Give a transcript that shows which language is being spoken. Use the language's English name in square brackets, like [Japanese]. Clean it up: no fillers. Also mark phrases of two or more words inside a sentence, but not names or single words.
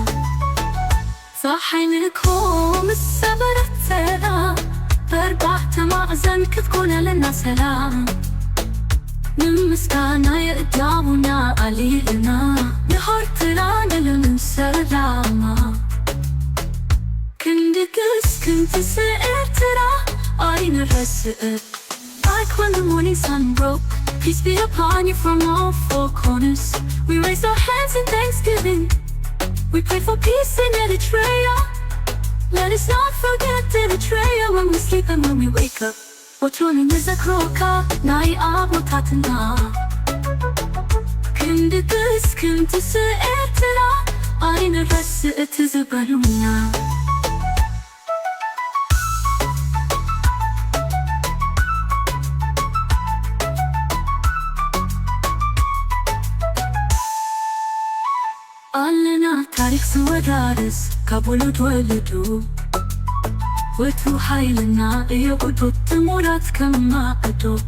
[Tigrinya] ፀሓይንኮም ሰበረት ሰራ በርባዕተ ማዕዘን ክትኮነለና ሰላም ንምስጋና የእዳቡና ኣሊልና ንሆርትራ ንልምን ሰላማ ክንድግስ ክንትስ ኤርትራ ኣይንረስእ. [English] Like when the morning sun broke, peace be upon you from all four corners. We raised our hands in thanksgiving. We pray for peace in Eritrea. Let us not forget Eritrea when we sleep and when we wake up. [Tigrinya] ወትሮን ንዘክሮካ ናይ ኣቦታትና ክንድግስ ክንትስ ኤርትራ ኣይንረስእ እቲ ዝበሉና ኣለና ታሪክ ዝወራርስ ካብ ወለዶ ወለዶ ወትሩ ሓይልና እየቁጡት ትሙራት ከማዕዶ